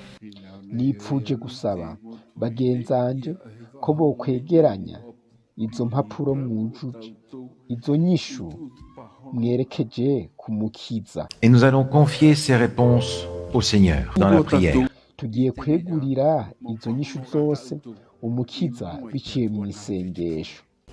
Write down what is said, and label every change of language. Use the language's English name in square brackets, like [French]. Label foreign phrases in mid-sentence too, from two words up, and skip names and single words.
[Rundi] Nipfuje gusaba bagenzanje ko bokwegeranya izo mpapuro mwujuje izo nyishu mwerekeje kumukiza. [French] Et nous allons confier ces réponses au Seigneur dans la prière. [Rundi] Tugiye kwegurira izo nyishu zose umukiza biciye mu isengesho.